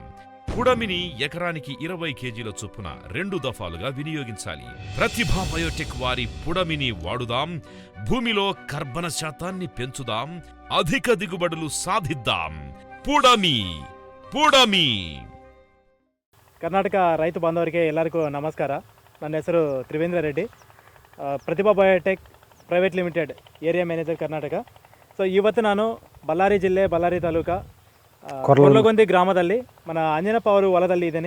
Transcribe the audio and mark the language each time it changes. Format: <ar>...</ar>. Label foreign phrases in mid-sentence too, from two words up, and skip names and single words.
<te>పుడమిని ఎకరానికి 20 కేజీల చొప్పున 2 దఫాలుగా వినియోగించాలి. ప్రతిభా బయోటెక్ వారి పుడమిని వాడుదాం. భూమిలో కర్బన శాతాన్ని పెంచుదాం. అధిక దిగుబడులు సాధిద్దాం. పుడమి పుడమి.</te> <kn>ಕರ್ನಾಟಕ ರೈತ ಬಾಂಧವರಿಗೆ ಎಲ್ಲರಿಗೂ ನಮಸ್ಕಾರ. ನನ್ನ ಹೆಸರು ತ್ರಿವೇಂದ್ರ ರೆಡ್ಡಿ, ಪ್ರತಿಭಾ ಬಯೋಟೆಕ್ ಪ್ರೈವೇಟ್ ಲಿಮಿಟೆಡ್</kn> <en>area manager</en> <kn>ಕರ್ನಾಟಕ. ಸೊ ಇವತ್ತು ನಾನು ಬಳ್ಳಾರಿ ಜಿಲ್ಲೆ ಬಳ್ಳಾರಿ ತಾಲೂಕು ಕೊರ್ಲಗೊಂದಿ ಗ್ರಾಮದಲ್ಲಿ మన ಅಂಜನಪ್ಪ ಅವರು ಹೊಲದಲ್ಲಿ ಇದ್ದೀನಿ.</kn>